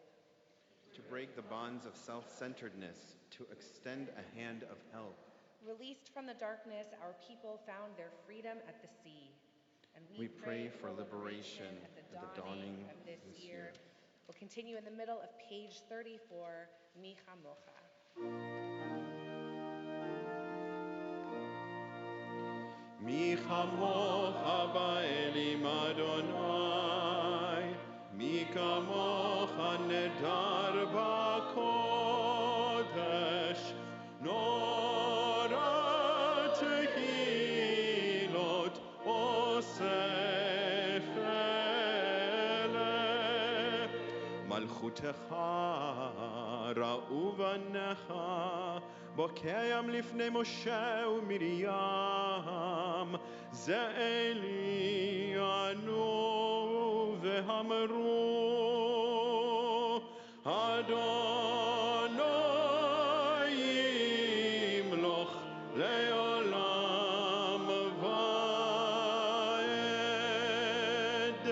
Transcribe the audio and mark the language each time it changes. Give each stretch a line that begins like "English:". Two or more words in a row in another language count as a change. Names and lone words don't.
English: To break the bonds of self-centeredness, to extend a hand of help. Released from the darkness, our people found their freedom at the sea. And we pray for liberation at the dawning of this year. We'll continue in the middle of page 34, Mi Chamocha.
Hebrew: מי כמוכה באלים יהוה מי כמוכה נאדר בקודש נורא תהלות עושה פלא, מלכותך ראו בניך, בוקעם לפני משה ומרים, זה אלי ענו ואמרו, אדוני ימלוך לעולם ועד.